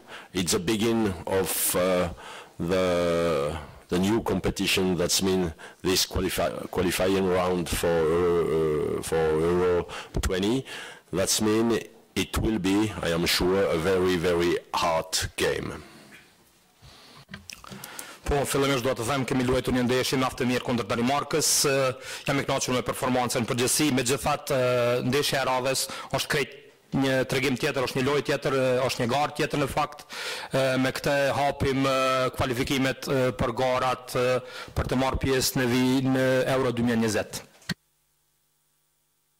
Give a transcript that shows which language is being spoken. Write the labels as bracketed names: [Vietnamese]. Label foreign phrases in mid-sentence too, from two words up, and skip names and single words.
[English] It's a beginning of the new competition. That's mean this qualifying round for Euro 20. That's mean it will be, I am sure, a very, very hard game. [Albanian] Po, fillimisht do të them kemi luajtur një ndeshje mjaft të mirë kundër Danimarkës. Jam i kënaqur me performancën në përgjithësi, megjithatë ndeshja e radhës është krejt një tregim tjetër, është një lojë tjetër, është një garë tjetër në fakt. Me këtë hapim kualifikimet për garat për të marrë pjesë në Euro 2020.